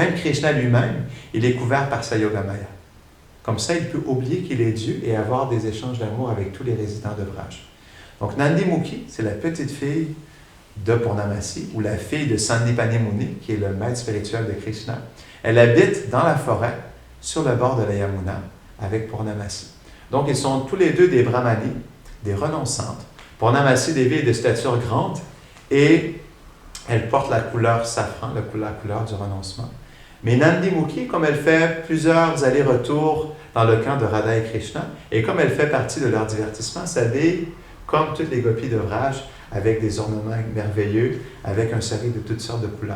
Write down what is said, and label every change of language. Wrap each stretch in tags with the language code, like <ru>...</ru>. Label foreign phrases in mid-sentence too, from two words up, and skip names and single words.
<fr>Même Krishna lui-même, il est couvert par sa Yogamaya. Comme ça, il peut oublier qu'il est Dieu et avoir des échanges d'amour avec tous les résidents de Braj. Donc, Nandi Mukhi, c'est la petite fille de Purnamasi, ou la fille de Sandipani Muni, qui est le maître spirituel de Krishna. Elle habite dans la forêt, sur le bord de la Yamuna, avec Purnamasi. Donc, ils sont tous les deux des brahmanis, des renonçantes. Purnamasi Devi est de stature grande et elle porte la couleur safran, la couleur du renoncement. Mais Nandi Mukhi, comme elle fait plusieurs allers-retours dans le camp de Radha et Krishna, et comme elle fait partie de leur divertissement, s'habille comme toutes les gopis de Vraj, avec des ornements merveilleux, avec un saree de toutes sortes de couleurs.</fr>